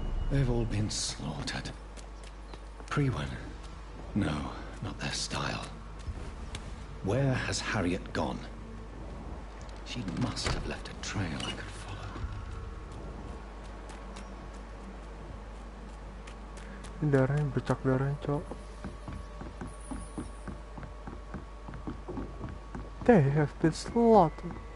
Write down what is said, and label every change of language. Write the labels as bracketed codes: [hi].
[en] They've all been slaughtered. Pre-one? No, not their style. Where has Harriet gone? She must have left a trail I could follow. [id] Ini darahnya, bercak darahnya, cok. [en] They have been slaughtered.